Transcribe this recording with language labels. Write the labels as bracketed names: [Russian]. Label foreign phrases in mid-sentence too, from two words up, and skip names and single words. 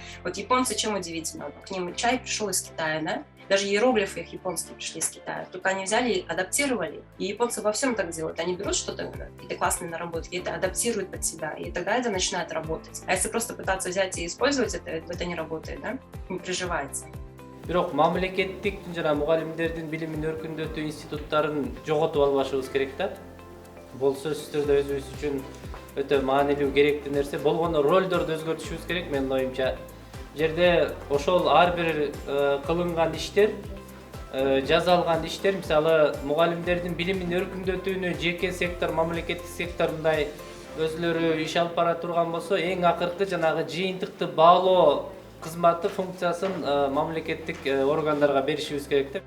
[Russian] Вот японцы чем удивительно? К ним чай пришел из Китая, да? Даже иероглифы их японские пришли из Китая. Только они взяли и адаптировали. И японцы во всем так делают. Они берут что-то, какие-то классные наработки, и это адаптируют под себя. И тогда это начинает работать. А если просто пытаться взять и использовать это не работает, да? Не приживается. [Kyrgyz] Бирок мамлекеттик жана мугалимдердин билимин өркүндөтүү институттарын жоготуп албашыбыз керек да. Бул сөзсүз түрдө өзүбүз үчүн өтө маанилүү керектүү нерсе. Болгону ролдорду өзгөртүшүбүз керек менин оюмча. Жерде ошол ар бир кылынган иштер, жазалган иштер, мисалы мугалимдердин билимин өркүндөтүүнү жеке сектор, мамлекеттик сектор мындай өзүлөрү иш алып бара турган болсо, эң акыркы жанагы жыйынтыкты баалоо кызматы функциясын мамлекеттик органдарга беришибиз керек деп.